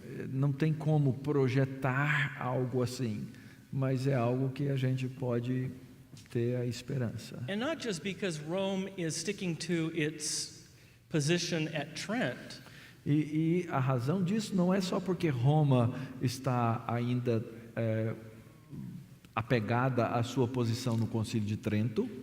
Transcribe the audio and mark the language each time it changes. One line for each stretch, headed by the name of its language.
Portuguese: Não tem como projetar algo assim, mas é algo que a gente pode ter a esperança.
English: And not just because Rome is sticking to its position at Trent.
Portuguese: E a razão disso não é só porque Roma está ainda apegada à sua posição no Concílio de Trento,